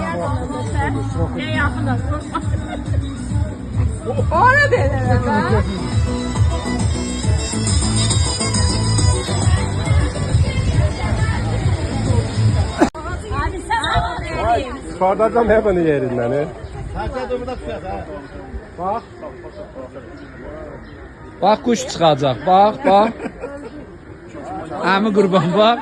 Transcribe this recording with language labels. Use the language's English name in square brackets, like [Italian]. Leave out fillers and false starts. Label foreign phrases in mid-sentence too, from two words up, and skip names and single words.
[Turkish] Ne yakındasın? O ne denir? Abi sen Çıkartacağım hepini yerinden. Bak. [Azerbaijani] Bax kuş çıxacaq, bax, bax. Əmi qurban, bax.